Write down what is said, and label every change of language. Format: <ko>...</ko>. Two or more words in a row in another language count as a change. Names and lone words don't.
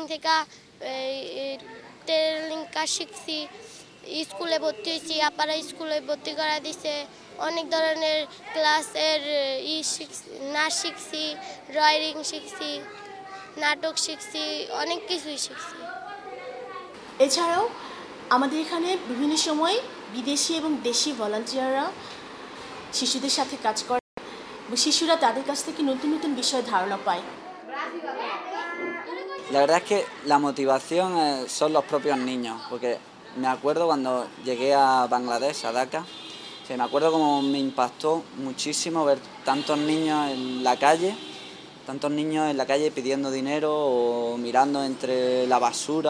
<bn>থেকে টেইলরিং কাজ শিখছি, স্কুলে ভর্তি হয়েছি, আপারা স্কুলে ভর্তি করা দিছে, অনেক ধরনের ক্লাসের নাচ শিখছি, ড্রয়িং শিখছি, নাটক শিখছি, অনেক কিছুই শিখছি। এছাড়াও আমাদের এখানে বিভিন্ন সময় বিদেশি এবং দেশি ভলান্টিয়াররা শিশুদের সাথে কাজ করে এবং শিশুরা তাদের কাছ থেকে নতুন নতুন বিষয়ে ধারণা পায়।</bn> <es>La verdad es que la motivación son los propios niños, porque me acuerdo cuando llegué a Bangladesh, a Dhaka, me acuerdo como me impactó muchísimo ver tantos niños en la calle pidiendo dinero o mirando entre la basura.</es>